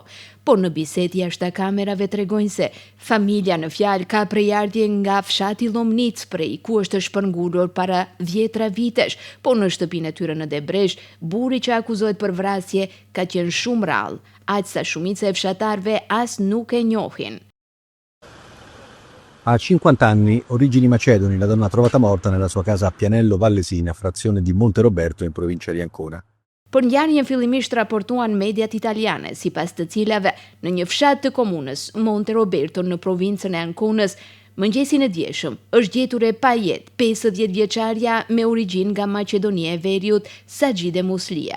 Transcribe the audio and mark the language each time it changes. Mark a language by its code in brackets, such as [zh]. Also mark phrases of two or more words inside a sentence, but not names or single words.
[sq] Por në bisedë jashtë kamerave tregojnë se familja në fjalë ka prejardhje nga fshati Llomnic, prej ku është shpërngulur para 10 vitesh, por në shtëpinë e tyre në Debresh, burri që akuzohet për vrasje ka qenë shumë rrallë, aq sa shumica e fshatarëve as nuk e njohin. [it] A 50 anni, origini macedoni, la donna trovata morta nella sua casa a Pianello Vallesina, frazione di Monteroberto in provincia di Ancona. [sq] Për ngjarjen fillimisht raportuan mediat italiane, sipas të cilave në një fshat të komunës Monteroberto në provincën e Anconës, mëngjesin e djeshëm është gjetur e pajet 50 vjeçarja me origjinë nga Maqedonia e Veriut, Sagjide Muslia.